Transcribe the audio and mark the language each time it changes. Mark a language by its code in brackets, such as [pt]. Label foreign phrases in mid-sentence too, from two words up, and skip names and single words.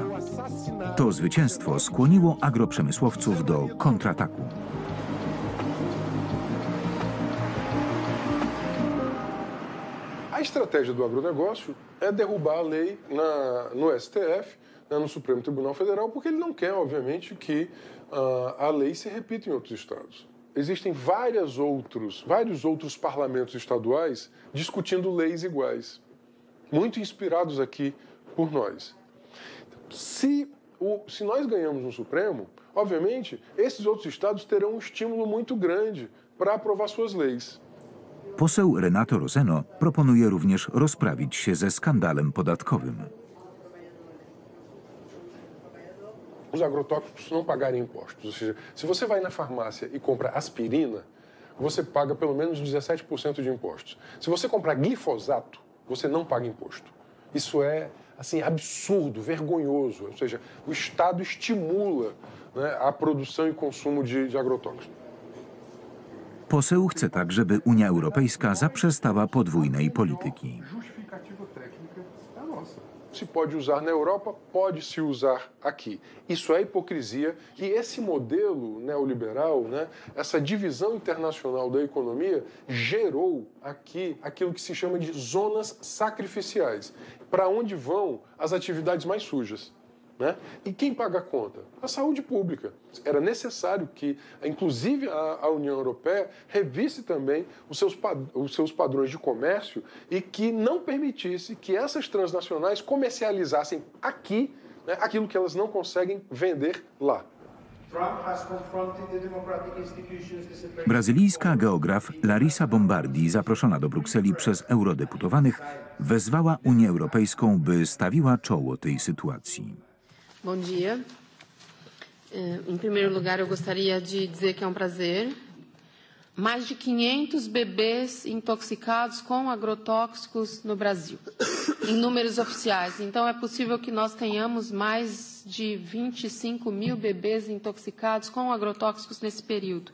[pl] To zwycięstwo skłoniło agroprzemysłowców do kontrataku. [pt] A estratégia do agronegócio é derrubar a lei no STF, no Supremo Tribunal Federal, porque ele não quer, obviamente, que a lei se repita em outros estados. Existem vários outros parlamentos estaduais discutindo leis iguais, muito inspirados aqui por nós. Se nós ganhamos no Supremo, obviamente, esses outros estados terão um estímulo muito grande para aprovar suas leis. [pl] Poseł Renato Roseno proponuje również rozprawić się ze skandalem podatkowym. [pt] Os agrotóxicos não pagarem impostos. Ou seja, se você vai na farmácia e compra aspirina, você paga pelo menos 17% de impostos. Se você comprar glifosato, você não paga imposto. Isso é assim absurdo, vergonhoso. Ou seja, o Estado estimula, né, a produção e consumo de agrotóxicos. [pl] Poseł chce tak, żeby Unia Europejska zaprzestała podwójnej polityki. [pt] Se pode usar na Europa, pode se usar aqui. Isso é hipocrisia e esse modelo neoliberal, né, essa divisão internacional da economia, gerou aqui aquilo que se chama de zonas sacrificiais, para onde vão as atividades mais sujas. Né? E quem paga a conta? A saúde pública. Era necessário que, inclusive, a União Europeia revisse também os seus padrões de comércio e que não permitisse que essas transnacionais comercializassem aqui aquilo que elas não conseguem vender lá. [pl] Brazylijska geograf Larissa Bombardi, zaproszona do Brukseli przez eurodeputowanych, wezwała Unię Europejską, by stawiła czoło tej sytuacji. [pt] Bom dia. Em primeiro lugar, eu gostaria de dizer que é um prazer. Mais de 500 bebês intoxicados com agrotóxicos no Brasil, em números oficiais. Então, é possível que nós tenhamos mais de 25 mil bebês intoxicados com agrotóxicos nesse período.